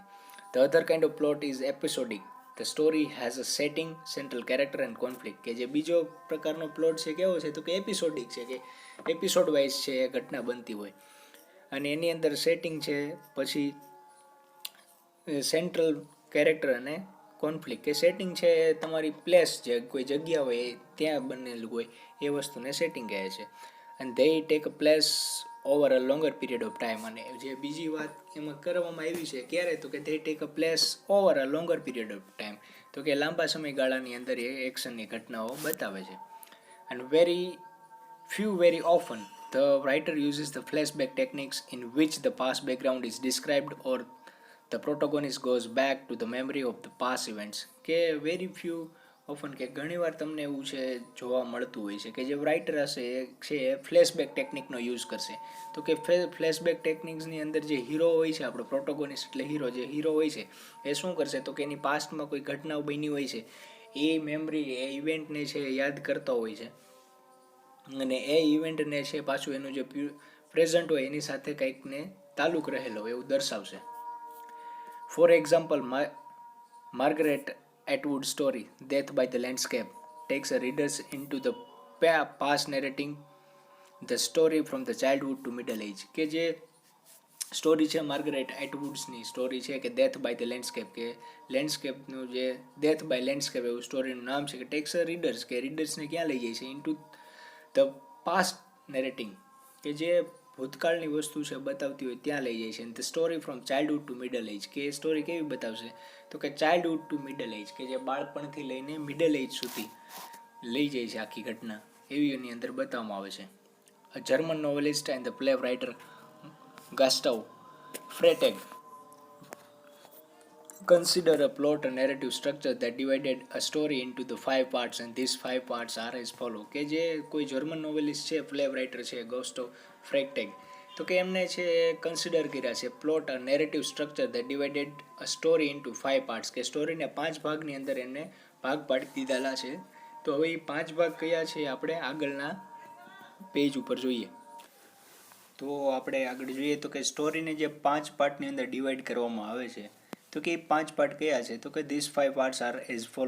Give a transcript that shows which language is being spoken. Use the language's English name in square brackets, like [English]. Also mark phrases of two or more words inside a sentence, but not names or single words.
[English] The other kind of plot is episodic. The story has a setting, central character and conflict, [Gujarati] કે જે બીજો પ્રકારનો પ્લોટ છે કેવો છે તો કે એપિસોડિક છે, કે [English] episode wise [Gujarati] છે એ ઘટના બનતી હોય અને એની અંદર સેટિંગ છે, પછી [English] central character [Gujarati] અને કોન્ફ્લિક્ટ, કે સેટિંગ છે એ તમારી પ્લેસ છે, કોઈ જગ્યા હોય ત્યાં બનેલું હોય એ વસ્તુને સેટિંગ કહે છે. અને [English] they take a place over a longer period of time. [Gujarati] અને જે બીજી વાત એમાં કરવામાં આવી છે ક્યારે તો કે [English] they take a place over a longer period of time, [Gujarati] તો કે લાંબા સમયગાળાની અંદર એ એક્શનની ઘટનાઓ બતાવે છે. [English] And very often the writer uses the flashback techniques in which the past background is described or the protagonist goes back to the memory of the past events, કે very few often, [Gujarati] કે ઘણીવાર તમને એવું છે જોવા મળતું હોય છે કે જે રાઇટર હશે એ છે ફ્લેશબેક ટેકનિકનો યુઝ કરશે. તો કે ફ્લેશબેક ટેકનિક્સની અંદર જે હીરો હોય છે, આપણો પ્રોટોગોનિસ્ટ એટલે હીરો, જે હીરો હોય છે એ શું કરશે તો કે એની પાસ્ટમાં કોઈ ઘટનાઓ બની હોય છે એ મેમરી એ ઇવેન્ટને છે યાદ કરતો હોય છે અને એ ઇવેન્ટને છે પાછું એનું જે પ્રેઝન્ટ હોય એની સાથે કંઈકને તાલુક રહેલો હોય એવું દર્શાવશે. [English] For example, Margaret Atwood story Death by the Landscape takes a readers into the past, narrating the story from the childhood to middle age. [Gujarati] કે જે સ્ટોરી છે માર્ગરેટ એટવુડ્સની સ્ટોરી છે કે ડેથ બાય ધ લેન્ડસ્કેપ, કે લેન્ડસ્કેપનું જે ડેથ બાય લેન્ડસ્કેપ એવું સ્ટોરીનું નામ છે, કે [English] takes a readers [Gujarati] કે રીડર્સને ક્યાં લઈ જાય છે [English] into the past narrating, [Gujarati] કે જે ભૂતકાળની વસ્તુ છે બતાવતી હોય ત્યાં લઈ જાય છે. [English] The story from childhood to middle age, [Gujarati] કે એ સ્ટોરી કેવી બતાવશે તો કે [English] childhood to middle age, [Gujarati] કે જે બાળપણથી લઈને [English] middle age [Gujarati] સુધી લઈ જાય છે આખી ઘટના, એવી એની અંદર બતાવવામાં આવે છે. [English] A German novelist and the play writer Gustav Freytag consider a plot a narrative structure that divided a story into the 5 parts, and these 5 parts are as follow. [Gujarati] કે જે કોઈ [English] German novelist [Gujarati] છે, [English] play writer [Gujarati] છે ગોસ્ટો ફ્રેક્ટેગ, તો કે એમને છે કન્સિડર કર્યા છે [English] plot a narrative structure that divided a story into 5 parts, [Gujarati] કે સ્ટોરીને 5 ભાગની અંદર એને ભાગ પાડી દીધેલા છે. તો હવે એ 5 ભાગ કયા છે આપણે આગળના પેજ ઉપર જોઈએ. તો આપણે આગળ જોઈએ તો કે સ્ટોરીને જે 5 પાર્ટની અંદર ડિવાઈડ કરવામાં આવે છે, તો કે એ 5 પાર્ટ કયા છે તો કે [English] this 5 parts are as follow.